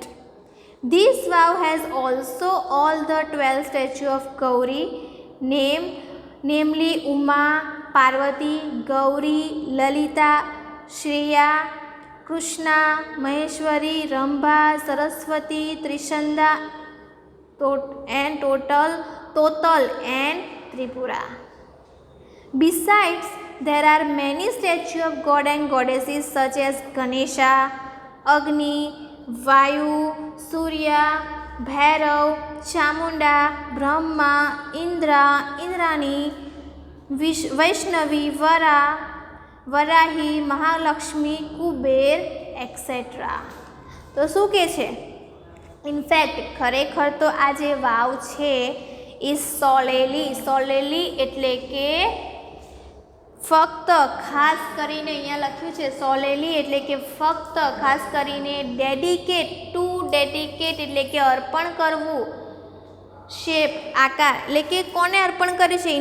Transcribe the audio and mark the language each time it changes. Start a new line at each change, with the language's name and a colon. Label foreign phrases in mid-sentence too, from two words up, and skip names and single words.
English: This vow has also all the 12 statues of Gauri, namely Uma, Parvati, Gauri, Lalita, Shreya, Krishna, Maheshwari, Rambha, Saraswati, Trishanda, Total and Tripura. Besides, there are many statues of god and goddesses such as Ganesha, Agni, Vayu, Surya, Bhairav, Chamunda, Brahma, Indra, Indrani, Vaishnavi, Vara, Varahi, Mahalakshmi, Kuber, etc.
Gujarati: તો શું કહે છે? ઇનફેક્ટ ખરેખર તો આ જે વાવ છે એ સોલેલી એટલે કે ફક્ત ખાસ કરીને અહીંયા લખ્યું છે સોલેલી એટલે કે ફક્ત ખાસ કરીને ડેડિકેટ એટલે કે અર્પણ કરવું, શેપ આકાર એટલે કે કોને અર્પણ કર્યું છે?